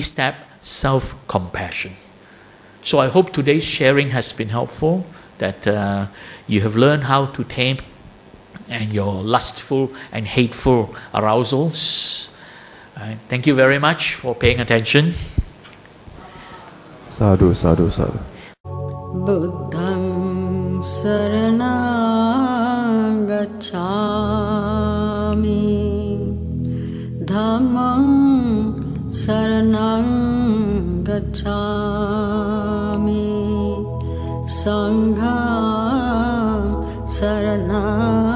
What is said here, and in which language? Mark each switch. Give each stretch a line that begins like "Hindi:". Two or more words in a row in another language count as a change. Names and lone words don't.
English: The 3-step self-compassion. So I hope today's sharing has been helpful, that you have learned how to tame and your lustful and hateful arousals. Thank you very much for paying attention.
Pali: Sadhu, sadhu, sadhu. Buddhang saranang gacchami, Dhammang saranang gacchami, Sanghang saranang